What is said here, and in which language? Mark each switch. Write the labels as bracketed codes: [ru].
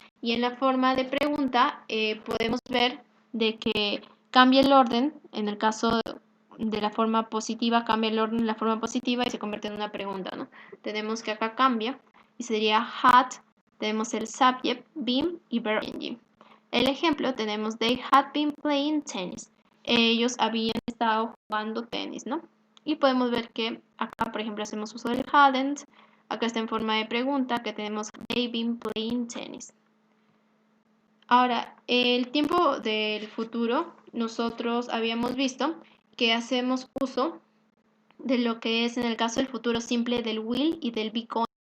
[es] Y en la forma de pregunta, podemos ver de que cambia el orden. En el caso de la forma positiva, cambia el orden en la forma positiva y se convierte en una pregunta, ¿no? Tenemos que acá cambia y sería had, tenemos el subject, been y verb ing. El ejemplo, tenemos [en] they had been playing tennis. [es] Ellos habían estado jugando tenis, ¿no? Y podemos ver que acá, por ejemplo, hacemos uso del hadn't. Acá está en forma de pregunta que tenemos [en] they've been playing tennis. [es] Ahora, el tiempo del futuro, nosotros habíamos visto que hacemos uso de lo que es en el caso del futuro simple del will y del be going.